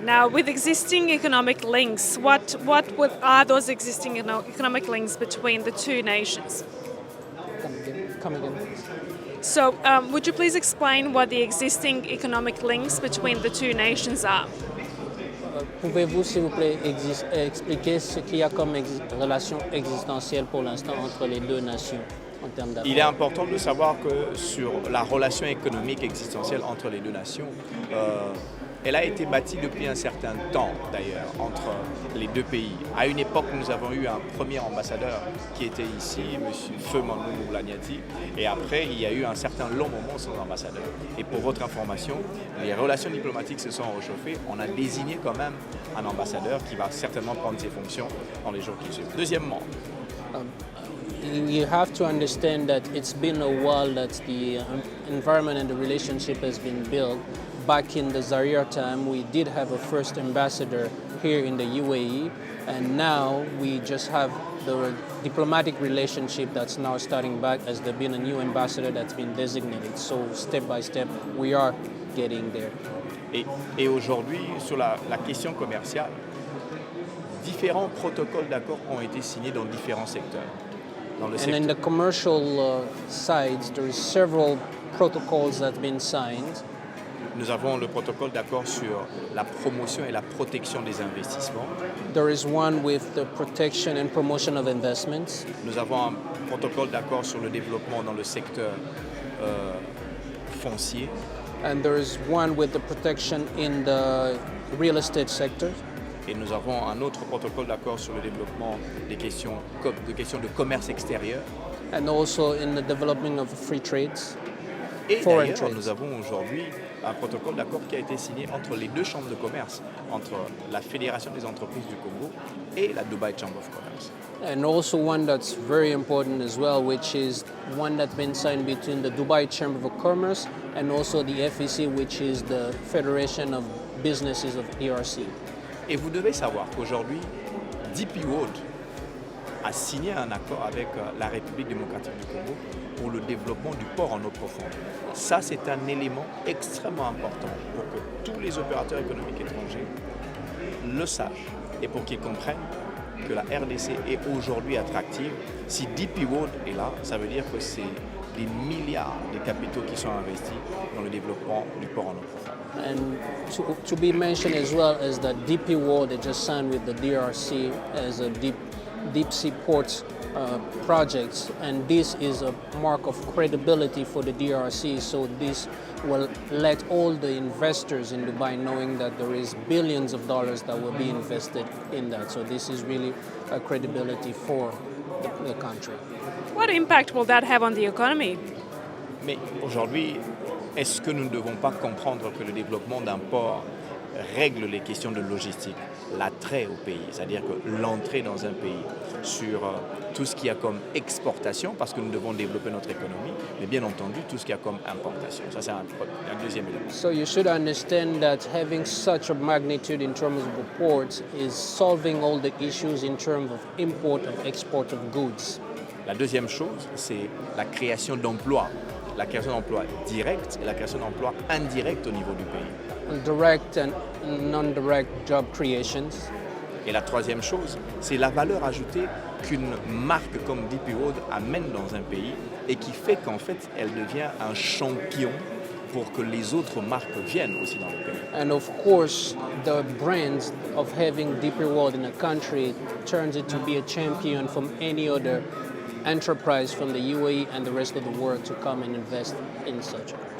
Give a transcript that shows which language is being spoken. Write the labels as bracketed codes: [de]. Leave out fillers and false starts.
[en] Now, with existing economic links, what are those existing economic links between the two nations? Come again. So, would you please explain what the existing economic links between the two nations are? [fr] Pouvez-vous, s'il vous plaît, expliquer ce qu'il y a comme relation existentielle pour l'instant entre les deux nations en termes d'affaires? Il est important de savoir que sur la relation économique existentielle entre les deux nations, Elle a été bâtie depuis un certain temps d'ailleurs entre les deux pays. À une époque, nous avons eu un premier ambassadeur qui était ici, M. Feu Mandou Blagnaty, et après, il y a eu un certain long moment sans ambassadeur. Et pour votre information, les relations diplomatiques se sont réchauffées. On a désigné quand même un ambassadeur qui va certainement prendre ses fonctions dans les jours qui suivent. Deuxièmement, [en] you have to understand that it's been a while that the environment and the relationship has been built. Back in the Zaire time, we did have a first ambassador here in the UAE, and now we just have the diplomatic relationship that's now starting back as there's been a new ambassador that's been designated. So step by step, we are getting there. [fr] Et aujourd'hui, sur la question commerciale, différents protocoles d'accord ont été signés dans différents secteurs. [en] And in the commercial side, there is several protocols that have been signed. [fr] Nous avons le protocole d'accord sur la promotion et la protection des investissements. [en] There is one with the protection and promotion of investments. [fr] Nous avons un protocole d'accord sur le développement dans le secteur foncier. [en] And there is one with the protection in the real estate sector. [fr] Et nous avons un autre protocole d'accord sur le développement des questions de commerce extérieur. [en] And also in the development of free trades. [fr] Et d'ailleurs, nous avons aujourd'hui un protocole d'accord qui a été signé entre les deux chambres de commerce, entre la Fédération des entreprises du Congo et la Dubai Chamber of Commerce. [en] And also one that's very important as well, which is one that's been signed between the Dubai Chamber of Commerce and also the FEC, which is the Federation of Businesses of DRC. [fr] Et vous devez savoir qu'aujourd'hui, DP World a signé un accord avec la République démocratique du Congo pour le développement du port en eau profonde. Ça, c'est un élément extrêmement important pour que tous les opérateurs économiques étrangers le sachent et pour qu'ils comprennent que la RDC est aujourd'hui attractive. Si DP World est là, ça veut dire que c'est des milliards de capitaux qui sont investis dans le développement du port en eau profonde. [en] And to be mentioned as well as that DP World they just signed with the DRC as a deep sea ports projects, and this is a mark of credibility for the DRC. So this will let all the investors in Dubai knowing that there is billions of dollars that will be invested in that. So this is really a credibility for the country. What impact will that have on the economy? [fr] Mais aujourd'hui, est-ce que nous ne devons pas comprendre que le développement d'un port règle les questions de logistique, l'attrait au pays, c'est-à-dire que l'entrée dans un pays sur tout ce qu'il y a comme exportation, parce que nous devons développer notre économie, mais bien entendu tout ce qu'il y a comme importation. Ça, c'est un deuxième élément. [en] So you should understand that having such a magnitude in terms of the ports is solving all the issues in terms of import and export of goods. [fr] La deuxième chose, c'est la création d'emplois. La création d'emplois directs et la création d'emplois indirects au niveau du pays. [en] Direct and non-direct job creations. [fr] Et la troisième chose, c'est la valeur ajoutée qu'une marque comme DP World amène dans un pays et qui fait qu'en fait, elle devient un champion pour que les autres marques viennent aussi dans le pays. [en] And of course, the brand of having DP World in a country turns it to be a champion from any other enterprise from the UAE and the rest of the world to come and invest in such.